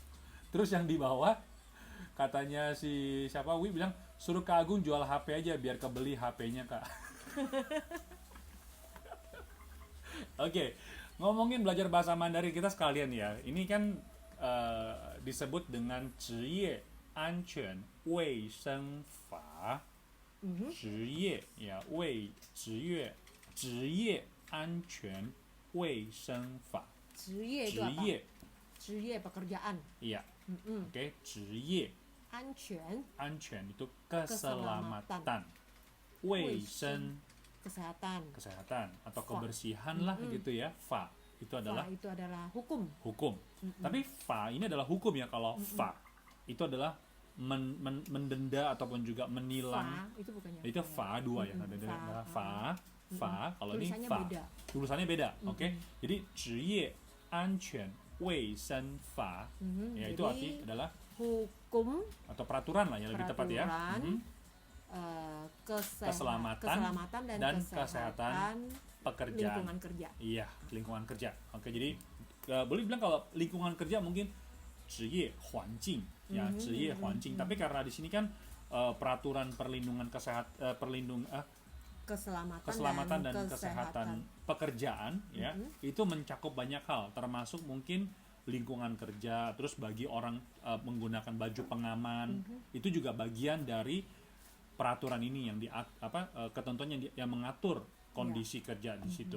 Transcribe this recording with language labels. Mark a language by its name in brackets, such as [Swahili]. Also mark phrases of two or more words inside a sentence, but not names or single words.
[Indonesian] Terus yang di bawah katanya si siapa Wi bilang suruh Kak Agung jual HP aja biar kebeli HP-nya Kak. Oke, ngomongin belajar bahasa Mandarin kita sekalian ya. Ini kan disebut dengan [Chinese] 职业安全卫生法，职业呀，职业安全卫生法，职业itu 职 [Indonesian] apa? [Chinese] 业 [Indonesian] 职业 pekerjaan. iya, oke, [Chinese] 职业安全 [Indonesian] 安全 itu keselamatan, [Chinese] 卫生 [Indonesian] kesehatan. kesehatan atau Fa. kebersihan lah gitu ya, fa itu adalah Itu adalah hukum. hukum. Tapi fa ini adalah hukum ya. Kalau fa itu adalah mendenda ataupun juga menilang. Fa itu bukannya. Itu fa dua ya. Ada fa. Kalau ini Tulisannya fa. beda. Tulisannya beda. Oke. Jadi [Chinese] 职业安全卫生法 [Indonesian] ya itu Jadi, arti adalah hukum atau peraturan lah ya lebih tepat ya. peraturan, keselamatan dan kesehatan Pekerjaan. lingkungan kerja. Iya, lingkungan kerja. Oke, jadi boleh bilang kalau lingkungan kerja mungkin [Chinese] 职业环境 [Indonesian] ya, [Chinese] 职业环境. [Indonesian] Tapi karena di sini kan peraturan perlindungan keselamatan dan kesehatan pekerjaan ya, itu mencakup banyak hal, termasuk mungkin lingkungan kerja, terus bagi orang menggunakan baju pengaman, itu juga bagian dari peraturan ini yang ketentuan yang mengatur kondisi kerja di situ.